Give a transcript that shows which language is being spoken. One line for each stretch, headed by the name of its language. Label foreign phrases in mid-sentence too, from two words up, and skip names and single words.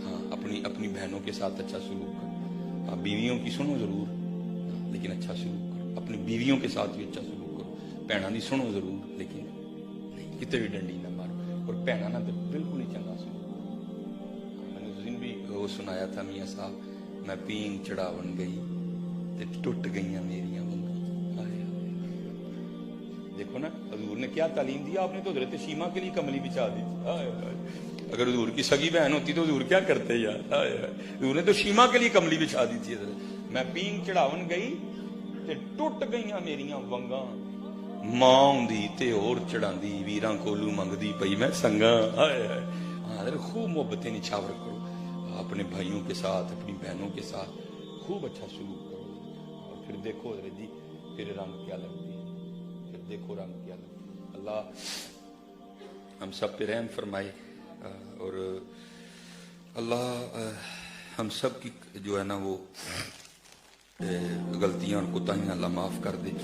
Urdu: ہاں اپنی بہنوں کے ساتھ اچھا سلوک کرو. ہاں بیویوں کی سنو ضرور, لیکن اچھا سلوک کرو. اپنی بیویوں کے ساتھ بھی اچھا سلوک کرو. بہنوں کی سنو ضرور, لیکن
Punjabi: کتے بھی ڈنڈی نہ مارو.
Urdu: اور بہنوں نہ تو بالکل ہی چنگا سلوک کرو. میں نے اس دن بھی وہ سنایا تھا میاں صاحب,
Punjabi: میں پینگ چڑھاون گئی تے ٹوٹ گئیاں میریاں ونگاں.
Urdu: دیکھو نا حضور نے کیا تعلیم دیا. آپ نے تو حضرت شیما کے لیے کملی بچھا دی تھی. اگر حضور کی سگی بہن ہوتی تو حضور کیا کرتے یار. حضور نے تو شیما کے لیے کملی بچھا دی تھی.
Punjabi: میں پینگ چڑھاون گئی تے ٹوٹ گئیاں میریاں ونگاں, ماں ہوندی تے اور چڑھاندی, ویراں کولو منگدی پئی میں سنگاں.
Urdu: ہاں خوب محبتیں نچھاور کرو اپنے بھائیوں کے ساتھ, اپنی بہنوں کے ساتھ خوب اچھا سلوک کرو. اور پھر دیکھو حضرت جی پھر رنگ کیا لگتی ہے, پھر دیکھو رنگ کیا لگتی ہے. اللہ ہم سب پہ رحم فرمائے, اور اللہ ہم سب کی جو ہے نا وہ غلطیاں اور کوتاہیاں اللہ معاف کر دے.